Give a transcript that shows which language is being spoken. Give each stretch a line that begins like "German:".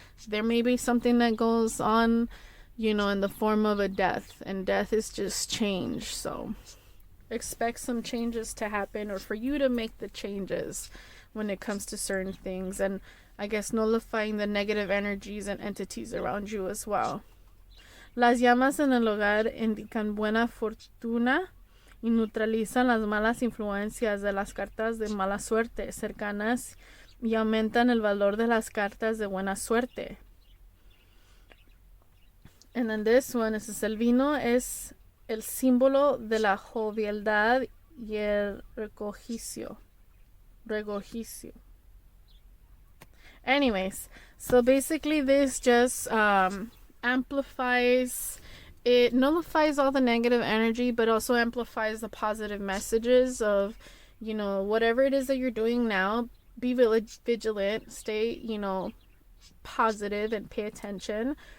English: There may be something that goes on, in the form of a death, and death is just change. So expect some changes to happen, or for you to make the changes when it comes to certain things, and I guess nullifying the negative energies and entities around you as well.
Spanish: Las llamas en el hogar indican buena fortuna y neutralizan las malas influencias de las cartas de mala suerte cercanas y aumentan el valor de las cartas de buena suerte.
English: And then this one is
Spanish: el vino es el símbolo de la jovialidad y el regocijo.
English: Anyways, so basically this just amplifies, it nullifies all the negative energy, but also amplifies the positive messages of, whatever it is that you're doing now, be vigilant, stay, positive and pay attention.